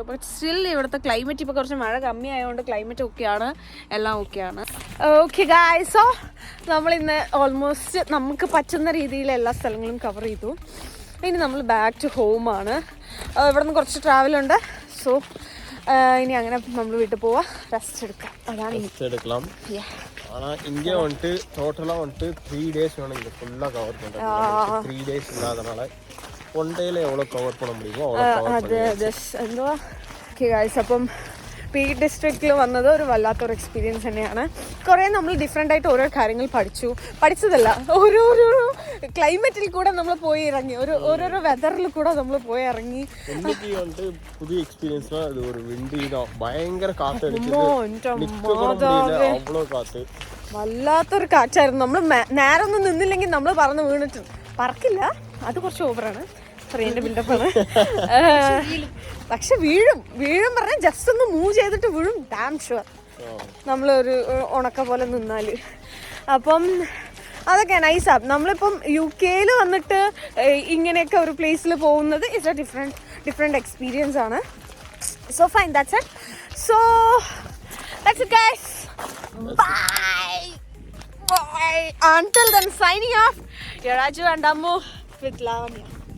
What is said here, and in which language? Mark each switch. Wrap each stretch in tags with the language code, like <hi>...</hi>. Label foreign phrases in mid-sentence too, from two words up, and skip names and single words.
<en>but still</en> <ml>ഇവിടുത്തെ ക്ലൈമറ്റ് ഇപ്പോൾ കുറച്ച് മഴ കമ്മിയായതുകൊണ്ട് ക്ലൈമറ്റ് ഓക്കെയാണ്, എല്ലാം ഓക്കെയാണ്.</ml> <en>okay guys, so</en> <ml>നമ്മളിന്ന് ഓൾമോസ്റ്റ് നമുക്ക് പറ്റുന്ന രീതിയിൽ എല്ലാ സ്ഥലങ്ങളും കവർ ചെയ്തു. ഇനി നമ്മൾ</ml> <en>back to home.</en> <ml>ഇവിടെ നിന്ന് കുറച്ച് ട്രാവലുണ്ട്. സോ ഇനി അങ്ങനെ നമ്മൾ വീട്ടിൽ പോവാ, റെസ്റ്റ് എടുക്കാം. അതാണ്</ml> <ta>എടുக்கலாம். ஆனால் இங்கே வந்துட்டு டோட்டலாக வந்துட்டு 3 days வேணும் இங்கே ஃபுல்லாக கவர் பண்ணுறது. 3 days இல்லாதனால 1 dayல எவ்வளோ கவர் பண்ண முடியுமோ அவ்வளோ கவர்</ta> <ml>അത് എന്തുവാ.</ml> <en>okay guys,</en> <ml>അപ്പം പീക്ക് ഡിസ്ട്രിക്റ്റിൽ വന്നത് ഒരു വല്ലാത്തൊരു എക്സ്പീരിയൻസ് തന്നെയാണ്. കുറേ നമ്മൾ ഡിഫറെൻ്റ് ആയിട്ട് ഓരോ കാര്യങ്ങൾ പഠിച്ചതല്ല, ഓരോരോ ക്ലൈമറ്റിൽ കൂടെ നമ്മൾ പോയി ഇറങ്ങി, ഓരോരോ വെതറിൽ കൂടെ നമ്മൾ പോയി ഇറങ്ങി.</ml> <ta>இன்னைக்கு வந்து புது எக்ஸ்பீரியன்ஸ்னா அது ஒரு விண்டி தான். பயங்கர காத்து அவ்வளோ காத்து,</ta> <ml>വല്ലാത്തൊരു കാറ്റായിരുന്നു. നമ്മൾ നേരെ ഒന്നും നിന്നില്ലെങ്കിൽ നമ്മൾ പറന്ന് വീണിട്ട് പറക്കില്ല, അത് കുറച്ച് ഓവറാണ്, ട്രെയിനിന്റെ ബിൽഡപ്പാണ്. പക്ഷെ വീഴും പറഞ്ഞാൽ ജസ്റ്റ് ഒന്ന് മൂവ് ചെയ്തിട്ട് വീഴും,</ml> <en>damn sure,</en> <ml>നമ്മളൊരു ഉണക്ക പോലെ നിന്നാല്. അപ്പം അതൊക്കെ നൈസാണ്. നമ്മളിപ്പം UK വന്നിട്ട് ഇങ്ങനെയൊക്കെ ഒരു പ്ലേസിൽ പോകുന്നത്</ml> <en>it's a different experience</en> <ml>ആണ്.</ml> <en>so fine, that's it. so that's it guys, bye. Until then, signing off, your Raju and Ammu with Lavanya.</en>